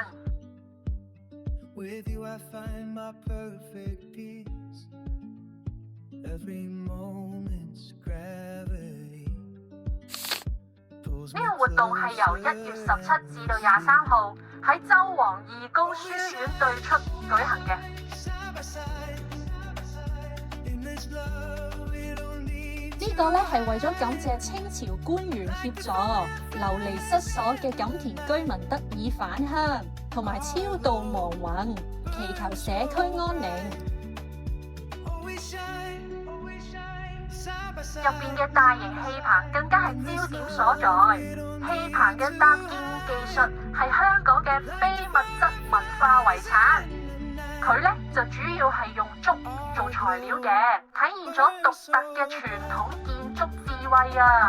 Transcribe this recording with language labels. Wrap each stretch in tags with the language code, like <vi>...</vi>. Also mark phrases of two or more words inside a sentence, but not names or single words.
<en>With you I find my perfect peace. Every moment's gravity pulls</en> <yue>呢</yue> <en>me</en> <yue>個活動係由1月17至到23號喺周王義工書院對出舉行嘅。</yue> <en>side by side. In this love we don't need</en> <yue>呢個咧係為咗感謝清朝官員協助流離失所嘅錦田居民得以返鄉，同埋超度亡魂，祈求社區安寧。</yue> <en>always shine side by</en> <yue>入</yue> <en>side.</en> <yue>邊嘅大型氣棚更加係焦點所在。氣棚嘅搭建技術係香港嘅非物質文化遺產。佢咧就主要係用竹做材料嘅，體現咗獨特嘅傳統建築智慧啊！</yue>